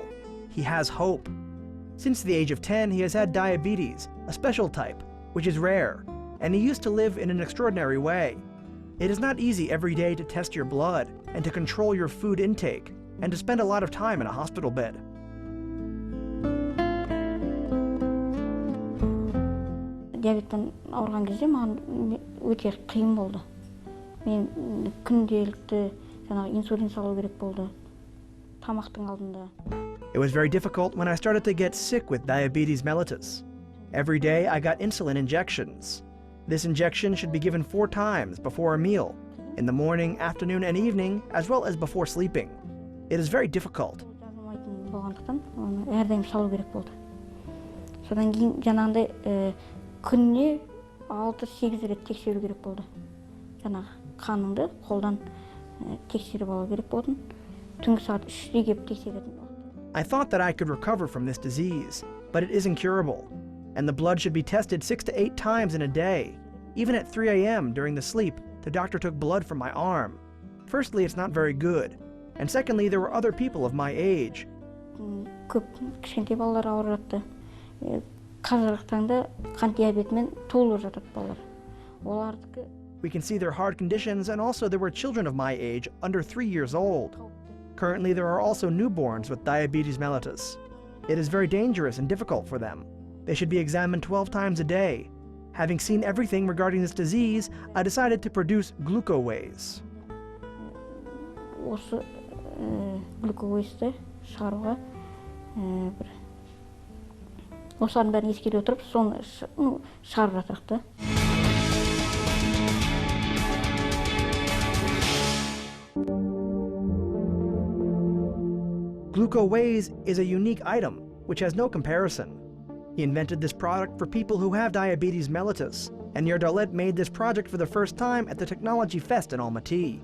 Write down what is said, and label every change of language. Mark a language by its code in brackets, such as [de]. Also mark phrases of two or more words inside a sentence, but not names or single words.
[en] He has hope. Since the age of 10, he has had diabetes, a special type, which is rare, and he used to live in an extraordinary way. It is not easy every day to test your blood, and to control your food intake, and to spend a lot of time in a hospital bed. [kk] Диабеттен ауырған кезде маған өте қиын болды. Мен күнделікті инсулин салу керек болды. Тамақтың алдында. [en] It was very difficult when I started to get sick with diabetes mellitus. Every day I got insulin injections. This injection should be given 4 times before a meal, in the morning, afternoon, and evening, as well as before sleeping. It is very difficult. [kk] Болғандықтан әрдайым салу керек болды. Содан кейін жаңағыдай күніне 6-8 рет тексеру керек болды. Жаңағы қаныңды қолдан тексеріп алу керек болдым. Түнгі сағат 3-те келіп тексеретін болды. [en] I thought that I could recover from this disease, but it is incurable, and the blood should be tested 6 to 8 times in a day. Even at 3 a.m. during the sleep, the doctor took blood from my arm. Firstly, it's not very good, and secondly, there were other people of my age. [kk] Көп кішкентай балалар ауырып жатты. Қазіргі таңда қант диабетімен толып жатады балалар. Олардікі [en] We can see their hard conditions, and also there were children of my age, under 3 years old. Currently, there are also newborns with diabetes mellitus. It is very dangerous and difficult for them. They should be examined 12 times a day. Having seen everything regarding this disease, I decided to produce glucoways. [kk] Осы глюкозды шығаруға бір осының бәрін ескере отырып, соны шығарып жатырық та. [en] Glucoways is a unique item, which has no comparison. He invented this product for people who have diabetes mellitus, and Yardalet made this project for the first time at the Technology Fest in Almaty.